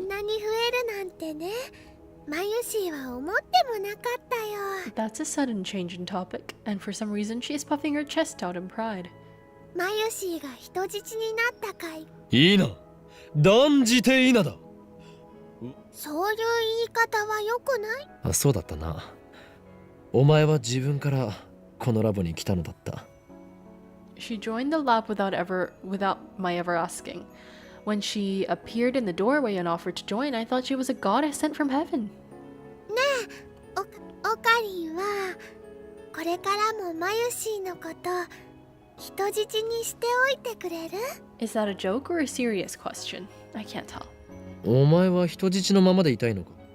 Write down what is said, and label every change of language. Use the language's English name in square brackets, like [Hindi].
[Japanese] んなに増えるなんてね、マヨシーは思ってもなかったよ。 [English] That's a sudden change in topic, and for some reason she is puffing her chest out in pride. [Japanese] マヨシーが人質になったかい。いいな。断じていいなだ。そういう言い方は良くない？あ、そうだったな。お前は自分からこのラボに来たのだった。 [English] She joined the lab without my ever asking. When she appeared in the doorway and offered to join, I thought she was a goddess sent from heaven. [Japanese] オカリンはこれからもマヨシーのこと人質にしておいてくれる？ [English] Is that a joke or a serious question? I can't tell. [Japanese] お前は人質のままでいたいのか？